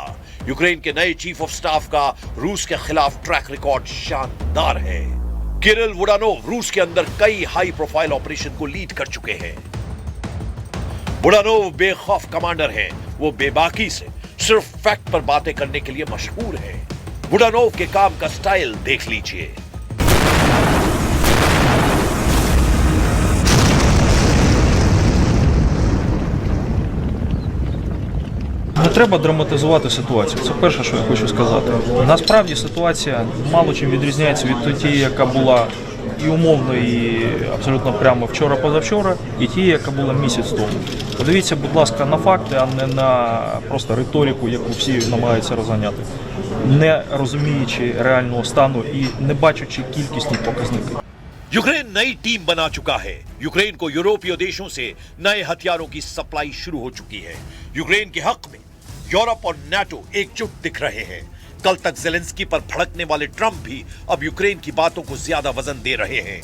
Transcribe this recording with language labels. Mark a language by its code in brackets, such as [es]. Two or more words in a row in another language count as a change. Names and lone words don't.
[hi] यूक्रेन के नए [en] chief of staff [hi] का रूस के खिलाफ [en] track record [hi] शानदार है। किरिल बुडानोव रूस के अंदर कई [en] high profile operation [hi] को लीड कर चुके हैं। बुडानोव बेखौफ कमांडर हैं। वो बेबाकी से सिर्फ फैक्ट पर बातें करने के लिए मशहूर है। बुडानोव के काम का स्टाइल देख लीजिए। [uk] Не треба драматизувати ситуацію. Це перше, що я хочу сказати. Насправді ситуація мало чим відрізняється від тієї, яка була і умовно, і абсолютно прямо вчора-позавчора, і тієї, яка була місяць тому. Подивіться, будь ласка, на факти, а не на просто риторику, яку всі намагаються розганяти, не розуміючи реального стану і не бачачи кількісні показники. [hi] यूक्रेन नई टीम बना चुका है। यूक्रेन को यूरोपीय देशों से नए हथियारों की सप्लाई शुरू हो चुकी है। यूक्रेन के हक में यूरोप और नाटो एकजुट दिख रहे हैं। कल तक ज़ेलेंस्की पर भड़कने वाले ट्रंप भी अब यूक्रेन की बातों को ज्यादा वजन दे रहे हैं।